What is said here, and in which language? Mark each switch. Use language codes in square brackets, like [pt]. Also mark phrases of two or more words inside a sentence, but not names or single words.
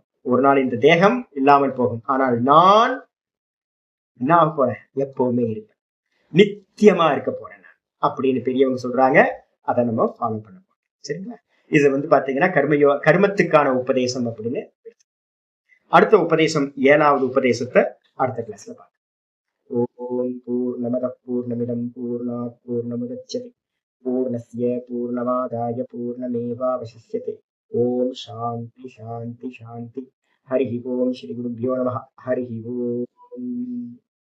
[ta] ஒரு நாள் இந்த தேகம் இல்லாமல் போகும், ஆனால் நான் என்ன ஆக போறேன், எப்பவுமே இருப்பேன், நித்தியமா இருக்க போறேன் அப்படின்னு பெரியவங்க சொல்றாங்க. அதை நம்ம ஃபாலோ பண்ண போறோம். சரிங்களா? இது வந்து பாத்தீங்கன்னா கர்மத்துக்கான உபதேசம் அப்படின்னு. அடுத்த உபதேசம் 7வது உபதேசத்தை அடுத்த கிளாஸ்ல பார்க்கலாம். [sa] ओम् पूर्णमद पूर्णमिदम् पूर्णात् पूर्णमुदच्यते पूर्णस्य पूर्णमादाय पूर्णमेवावशिष्यते. ओम् शान्ति शान्ति शान्ति. हरि ओम्. श्री गुरुभ्यो नमः. हरि ओम्.